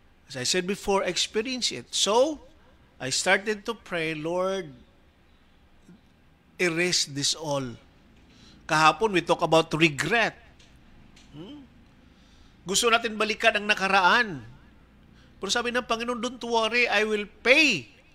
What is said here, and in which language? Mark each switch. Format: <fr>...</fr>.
<en>As I said before, experience it. So, I started to pray, Lord, erase this all. Kahapon we talk about regret.</en> <tl>Gusto natin balikan ang nakaraan. Pero sabi ng Panginoon,</tl> <en>don't worry, I will pay.</en>